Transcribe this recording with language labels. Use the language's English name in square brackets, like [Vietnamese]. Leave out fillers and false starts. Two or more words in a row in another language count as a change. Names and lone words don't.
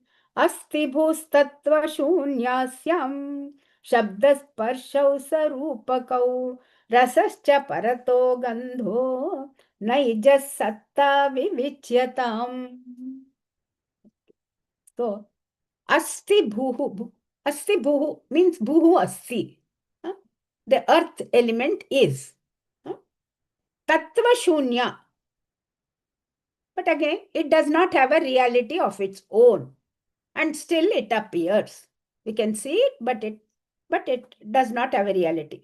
[Sanskrit] अस्ति भूस्तत्त्व शून्यस्याम्. शब्दस्पर्शौ सरूपकौ. रसश्च परतो गन्धो। नैजस् सत्ता विविच्यताम्. [English] So, [Sanskrit] अस्ति भूः. अस्ति भूः means भूः अस्ति. [English] The earth element is. [Sanskrit] तत्त्व शून्य. [English] But again, it does not have a reality of its own. And still it appears. We can see it, but it does not have a reality.